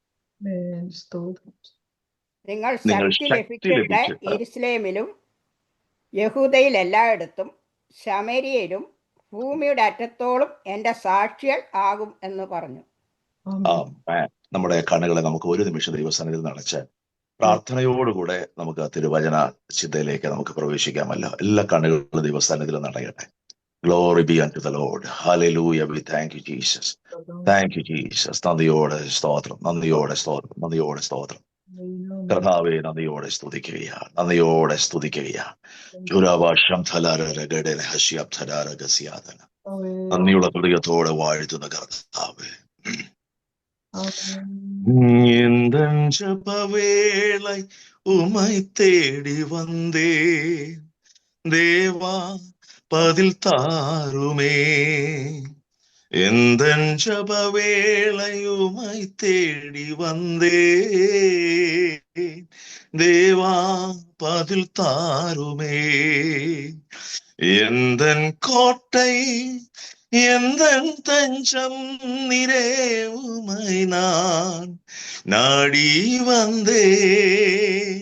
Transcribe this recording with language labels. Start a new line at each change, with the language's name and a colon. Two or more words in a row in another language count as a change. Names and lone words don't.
Malayalam: നിങ്ങൾ ശക്തി ലഭിച്ചിട്ട് യെരുശലേമിലും യഹൂദയിൽ എല്ലായിടത്തും ശമരിയയിലും ഭൂമിയുടെ അറ്റത്തോളം എന്റെ സാക്ഷികൾ ആകും എന്ന് പറഞ്ഞു. നമ്മുടെ കണ്ണുകളെ നമുക്ക് ഒരു നിമിഷം ദൈവസന്നിധിയിൽ നടച്ച് പ്രാർത്ഥനയോടുകൂടെ നമുക്ക് തിരുവചന ചിന്തയിലേക്ക് നമുക്ക് പ്രവേശിക്കാമല്ലോ. എല്ലാ കണ്ണുകളും ദൈവസന്നിധിയിൽ നടയട്ടെ.
English: Glory be unto the Lord. Hallelujah. We thank you, Jesus. Thank you, Jesus.
Malayalam: നന്ദിയോടെ സ്തോത്രം, നന്ദിയോടെ സ്തോത്രം, നന്ദിയോടെ സ്തോത്രം. കർത്താവേ, നന്ദിയോടെ സ്തുതിക്കുകയാണ്, നന്ദിയോടെ സ്തുതിക്കുകയാണ്. നന്ദിയുള്ള ഹൃദയത്തോടെ വാഴ്ത്തുന്ന കർത്താവേ,
Tamil: ஜபவேளை உமை தேடி வந்தே தேவா பதில் தாருமே. எந்தன் ஜபவேளையுமை தேடி வந்தே தேவா பதில் தாருமே. எந்தன் கோட்டை எந்தன் தஞ்சம் நிறே உமை நான் நாடி வந்தேன்.